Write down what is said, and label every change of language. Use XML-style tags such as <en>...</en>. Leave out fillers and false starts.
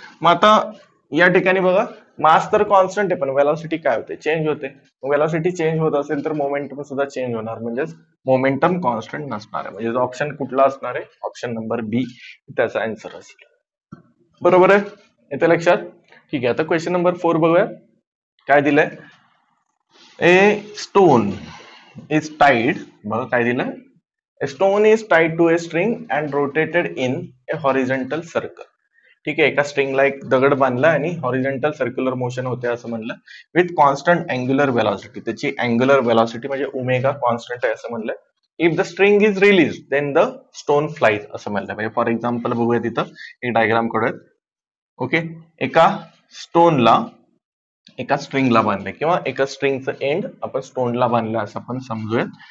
<mr>मग आता या ठिकाणी बघा, मास तर कॉन्स्टंट आहे पण वेलॉसिटी काय होते, चेंज होते. वेलॉसिटी चेंज होत असेल तर मोमेंटम सुद्धा चेंज होणार, म्हणजेच मोमेंटम कॉन्स्टंट नसणार आहे. म्हणजे ऑप्शन कुठला असणार आहे, ऑप्शन नंबर बी त्याचा आन्सर असेल. बरोबर आहे, येते लक्षात. ठीक आहे, आता क्वेश्चन नंबर 4 बघूया. काय दिलंय,</mr> <en>a stone is tied,</en> <mr>बघा काय दिलंय,</mr> <en>A stone is tied to a string and rotated in a horizontal circle.</en> <mr>ठीक आहे, एका स्ट्रिंगला एक दगड बांधला आणि हॉरिझॉन्टल सर्क्युलर मोशन होते असं म्हणलं,</mr> <en>With constant angular velocity.</en> <mr>त्याची अँग्युलर वेलॉसिटी म्हणजे ओमेगा कॉन्स्टंट आहे असं म्हणलं.</mr> <en>if the string is release then the stone flies</en> <mr>असं म्हणलं. म्हणजे</mr> <en>फॉर एक्झाम्पल</en> <mr>बघूया, तिथं एक डायग्राम काढूयात. ओके, एका स्टोनला एका स्ट्रिंगला बांधले किंवा एका स्ट्रिंगचं एंड आपण स्टोनला बांधलं असं आपण समजूयात.</mr>